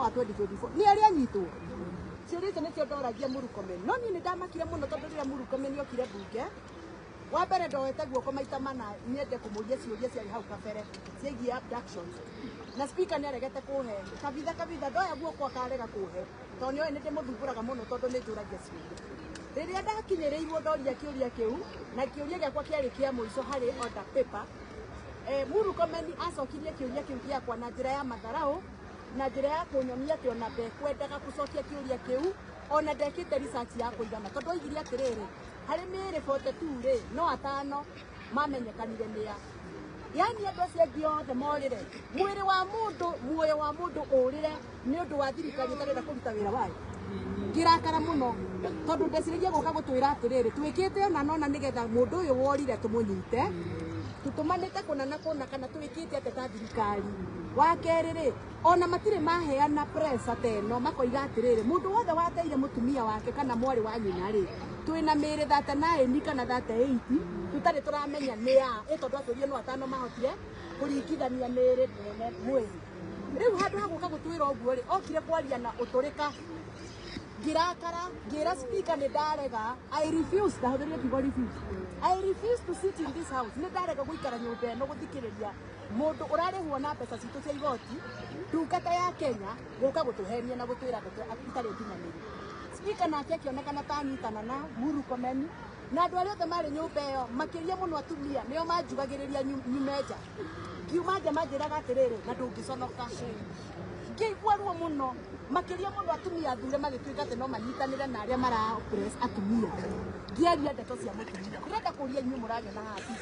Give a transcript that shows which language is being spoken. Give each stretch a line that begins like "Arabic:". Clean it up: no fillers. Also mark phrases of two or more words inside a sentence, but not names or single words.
Kikuyu: wa 2024 nä arä anyitwo ciũria icio nĩcio ndoragia Murkomen no niĩ nĩ ndamakire mũno tondũ rĩrĩa Murkomen okire mbunge wa mbere ndoete guoko maita mana nyende kũmũria ciũria ciarĩ hau kabere ciĩgiĩ abductions na speaker nĩ aregete kũhe kabitha ndoya guoko akarega kũhe tondũ nĩoĩ nĩ ndĩmũthumbũraga mũno tondũ nĩ njũragia ciũria rĩrĩa ndakinyĩrĩirwo ndoria kĩũria kĩu na kĩũria gĩakwa kĩarĩ kĩa mũico harĩ
English: order paper
Kikuyu: Murkomen acokirie kĩũria kĩu gĩakwa na njĩra ya matharaũ na njĩra ya kũnyonia atĩ ona ndekwendaga gũcokia kĩũria kĩu ona ndekĩte research ya kũigana tondũ oigire atĩrĩrĩ harĩ mĩĩrĩ 42 rĩ no 5 mamenyekanire nĩa yani andũ acio angĩ othe morĩre muoyo wa mũndũ ũrĩre nĩ ũndũ wa thirikari ĩtarenda kũruta wĩra wayo ngĩrakara mũno tondũ ndeciragia gũka gũtwĩra atĩrĩrĩ twĩkĩte ona nona nĩgetha mũndũ ũyũ worire tũmũnyite tutumanite kuna na kuna kana twikite ate ta thirikari wa kerĩ rĩ ona matirĩ maheana press ateno makoiga atĩrĩrĩ mũndũ wothe wateire mũtumia wake kana mwarĩ wa nyina rĩ twĩna mĩĩrĩ 39 kana 38 tutarĩ tũramenya nĩ ya tondũ atũrie no 5 mahotire kũringithania mĩĩrĩ mweri rĩu handũ ha gũka gũtwĩra ũguo rĩ okire kwaria na ũtũrĩka ngirakara ngira speaker nĩ ndarega
English: I refuse
Kikuyu: ndahũthĩrire kiugo refuse
English: I refuse to sit in this
Kikuyu: house nĩ ndarega gũikara nyũmba ĩno gũthikĩrĩria mũndũ ũrarĩhwo na mbeca citũ cia igoti ndungata ya Kenya gũka gũtũhenia na gũtwĩra itarĩ nginyanĩru speaker nake akĩonekana ta anyitana na Murkomen na andũ arĩa othe marĩ nyũmba ĩyo makĩria mũno atumia nĩo manjugagĩrĩria nyume nja ngiuma nja manjĩraga atĩrĩrĩ na ndũngĩconoka ngĩigua ruo mũno makĩria mũno atumia athure magĩtuĩka atĩ no manyitanĩre na arĩa mara oppress atumia ngĩaria ndeto cia mũtumia ndĩrenda kũria inyuĩ mũranyona haha